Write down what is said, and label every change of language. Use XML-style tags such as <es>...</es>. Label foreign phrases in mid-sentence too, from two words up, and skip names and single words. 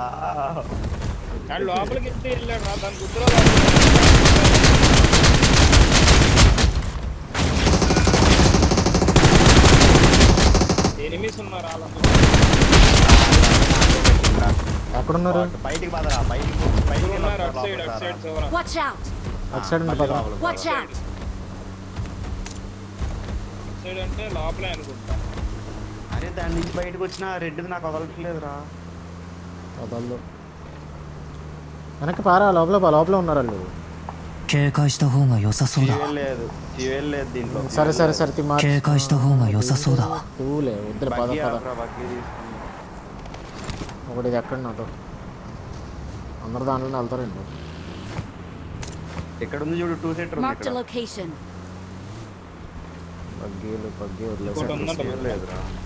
<te>వాడు లోపలికి వెళ్తే వెళ్ళాడు రా, దాని గుర్తులో ఎనిమిస్ ఉన్నారు వాళ్ళందరూ. ఎక్కడున్నారు? బయటికి పదరా, బయటికి బయటికి ఉన్నారు అటు సైడ్ చివర.</te> <en>Watch out!</en> <te>అటు సైడ్ ఉంది పద.</te> <en>Watch out!</en> <te>అటు సైడ్ అంటే లోపలే అనుకుంటా. అరే దాని నుంచి బయటకు వచ్చిన రెడ్ది నాకు వదలట్లేదురా. వదల్లు. వెనక్కి పారా, లోపల లోపల ఉన్నారు వాళ్ళు.</te> <ja>警戒した方が良さそうだ。</ja> <te>ఫ్యూయల్ లేదు, ఫ్యూయల్ లేదు దీంట్లో. సరే సరే సరే తిమ్మా.</te> <ja>警戒した方が良さそうだ。</ja> <te>టూలే వద్దులే పద బగ్గి పద. ఆపరా, బగ్గి తీసుకుని. ఒకటి ఇది ఎక్కడ నాతో అందరు దాంట్లోనే వెళ్తారండి. ఇక్కడ ఉంది చూడు, 2 సీటర్ ఉంది</te> <en>Marked a</en> <te>ఇక్కడ.</te> <en>location.</en> <te>బగ్గి ఇంకోటి వదిలేసారు. ఉందంట. ఫ్యూయల్ లేదురా.</te>